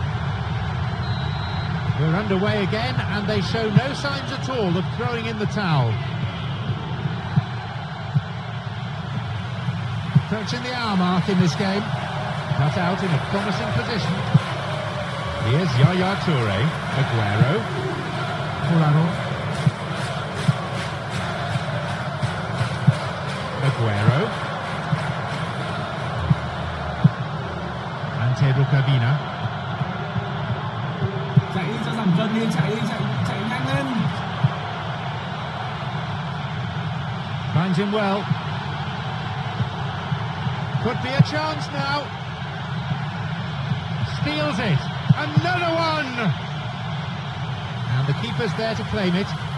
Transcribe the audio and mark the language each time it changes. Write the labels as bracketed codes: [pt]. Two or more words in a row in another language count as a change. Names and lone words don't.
[en] We're underway again, and they show no signs at all of throwing in the towel. Approaching the hour mark in this game. Cut out in a promising position. Here's Yaya Toure. Aguero. Polaro. Aguero. Ante Rukavina. [vi] Chạy đi cho giảm cân đi, chạy nhanh lên. [en] Finds him well. Could be a chance now. Steals it. Another one! And the keeper's there to claim it.